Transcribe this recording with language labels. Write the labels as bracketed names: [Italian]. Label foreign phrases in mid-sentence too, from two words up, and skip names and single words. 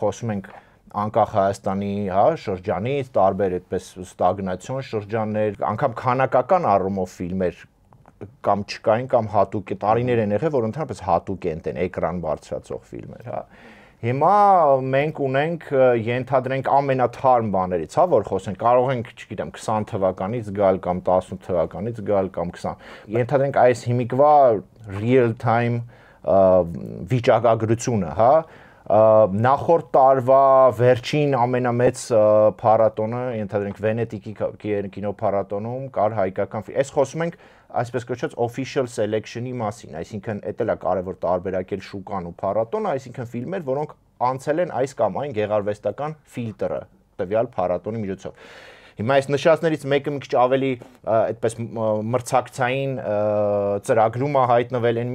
[Armenian] խոսում ենք անկախ Հայաստանի, շրջանից, տարբեր այդպես ստագնացիոն շրջաններ, անգամ քանակական առումով ֆիլմեր կամ չկային կամ հատուկ տարիներ են եղել, որ ընդհանրապես հատուկ են էկրան բարձրացող ֆիլմեր, Հիմա մենք ունենք ենթադրենք ամենաթարմ բաներից, որ խոսենք, կարող ենք, չգիտեմ, 20 թվականից գալ կամ 18 թվականից գալ կամ 20։ Ենթադրենք այս հիմիկվա [English] real time [Armenian] վիճակագրությունը, Նախորդ տարվա վերջին ամենամեծ փառատոնը, ենթադրենք Վենետիկի կինոփառատոնում կար հայկական ֆիլմ։ Այս խոսում ենք այսպես կոչված [English] official selection- [Armenian] ի մասին, այսինքն դա էլ է կարևոր տարբերակել շուկան ու փառատոնը, այսինքն ֆիլմեր, որոնք անցել են այս կամ այն գեղարվեստական ֆիլտրը, տվյալ փառատոնի միջոցով։ Հիմա այս նշածներից մեկը մի քիչ ավելի այդպես մրցակցային ծրագրում է հայտնվել, այն